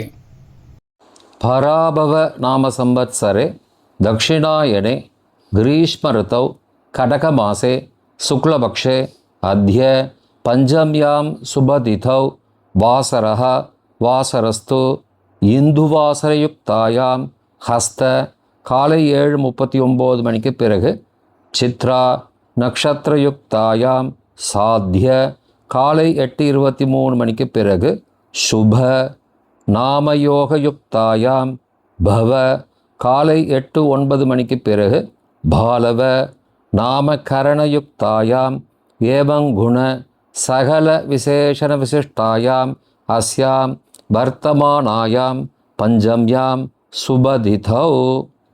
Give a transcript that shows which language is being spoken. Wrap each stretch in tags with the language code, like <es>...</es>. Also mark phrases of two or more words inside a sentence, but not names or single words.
<sa>पराभव नाम संवत्सरे दक्षिणायने ग्रीष्मऋतौ कटकमासे शुक्लपक्षे अद्य पञ्चम्यां शुभतिथौ वासरः वासरस्तु इन्दुवासरयुक्तायाम् हस्त</sa> <ta>காலை 7:39 மணிக்கு பிறகு</ta> <sa>चित्रा नक्षत्रयुक्तायाम् साध्य</sa> <ta>காலை 8:23 மணிக்கு பிறகு</ta> <sa>शुभ नामयोगयुक्तायाम् बव</sa> <ta>காலை 8:09 மணிக்கு பிறகு</ta> <sa>बालव नामकरणयुक्तायाम् एवङ्गुण सकल विशेषण विशिष्टायाम् अस्याम् वर्तमानायाम् पञ्चम्याम् शुभतिथौ</sa>